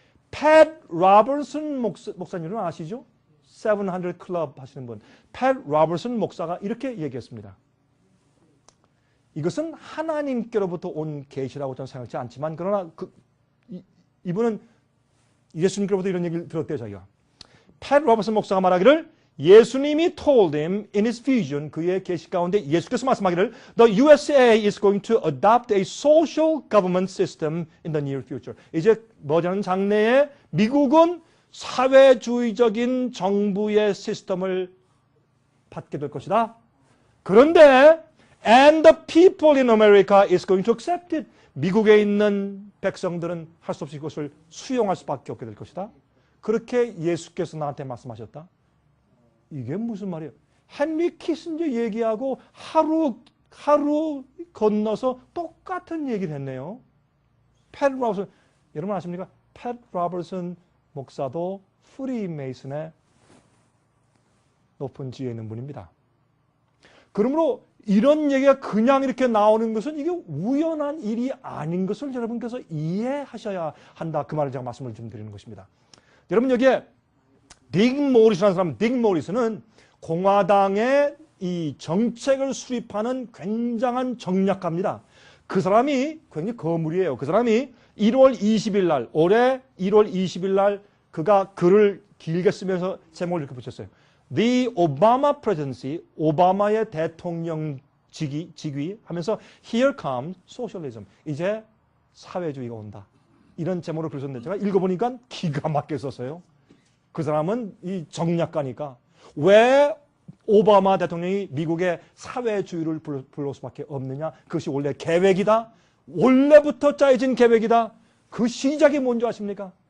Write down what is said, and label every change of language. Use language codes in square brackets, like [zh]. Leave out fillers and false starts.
[ko] 팻 로버슨 목사님은 아시죠? 700 클럽 하시는 분. 팻 로버슨 목사가 이렇게 얘기했습니다. 이것은 하나님께로부터 온 계시라고 저는 생각하지 않지만 그러나 이분은 예수님께로부터 이런 얘기를 들었대요. 자기가. 팻 로버슨 목사가 말하기를 예수님이 [en] told him in his vision, [ko] 그의 계시 가운데 예수께서 말씀하기를 [en] The USA is going to adopt a social government system in the near future. [ko] 이제 머지않은 장래에 미국은 사회주의적인 정부의 시스템을 받게 될 것이다. 그런데 [en] and the people in America is going to accept it. [ko] 미국에 있는 백성들은 할 수 없이 그것을 수용할 수밖에 없게 될 것이다. 그렇게 예수께서 나한테 말씀하셨다. 이게 무슨 말이에요? 헨리 키신저 얘기하고 하루 건너서 똑같은 얘기를 했네요. 팻 로버슨, 여러분 아십니까? 팻 로버슨 목사도 프리메이슨의 높은 지위에 있는 분입니다. 그러므로 이런 얘기가 그냥 이렇게 나오는 것은 이게 우연한 일이 아닌 것을 여러분께서 이해하셔야 한다. 그 말을 제가 말씀을 좀 드리는 것입니다. 여러분 여기에 딕 모리스라는 사람, 딕 모리스는 공화당의 이 정책을 수립하는 굉장한 정략가입니다. 그 사람이 굉장히 거물이에요. 그 사람이 1월 20일 날, 올해 1월 20일 날 그가 글을 길게 쓰면서 제목을 이렇게 붙였어요. [en] The Obama Presidency, [ko] 오바마의 대통령 직위 하면서 [en] Here comes socialism. [ko] 이제 사회주의가 온다. 이런 제목으로 글을 썼는데 제가 읽어보니까 기가 막히게 썼어요. 그 사람은 이 정략가니까 왜 오바마 대통령이 미국의 사회주의를 불러올 수밖에 없느냐? 그것이 원래 계획이다. 원래부터 짜여진 계획이다. 그 시작이 뭔지 아십니까?